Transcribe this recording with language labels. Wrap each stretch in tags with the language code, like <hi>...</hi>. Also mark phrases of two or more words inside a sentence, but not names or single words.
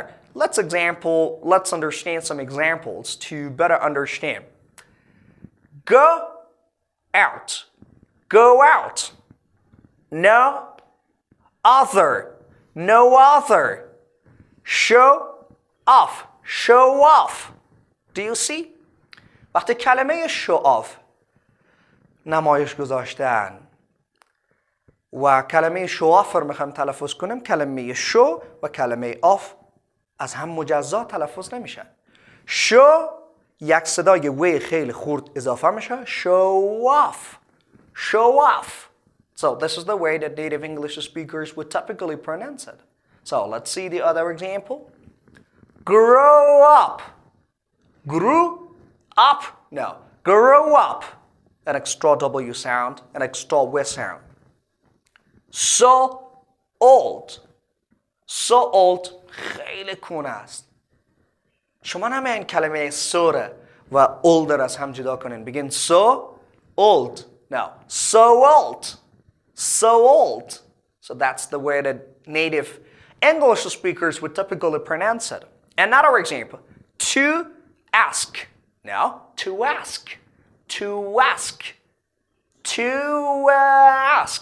<en>Let's understand some examples to better understand. Go out. Go out. No other. No other. Show off. Show off. Do you see?</en> <fa>وقتی کلمه</fa> <en>show off</en> <fa>نمایش گذاشتن و کلمه</fa> <en>show off</en> <fa>رو میخوایم تلفظ کنیم، کلمه show و کلمه off از هم مجزا تلفظ نمیشن. show یک صدای و خیلی خورد اضافه میشه.</fa> <en>show off. show off. So this is the way that native English speakers would typically pronounce it. So let's see the other example. Grow up. Grew up? No. Grow up. An extra W sound, an extra W sound. So old. So old.</en> <fa>خیلی کونه است. شما نمیان کلمه so و old را از هم جدا کنین.</fa> <en>بگین so old. No. So old. So old. So that's the way that native English speakers would typically pronounce it. Another example. To ask. No. To ask. To ask. To ask.</en>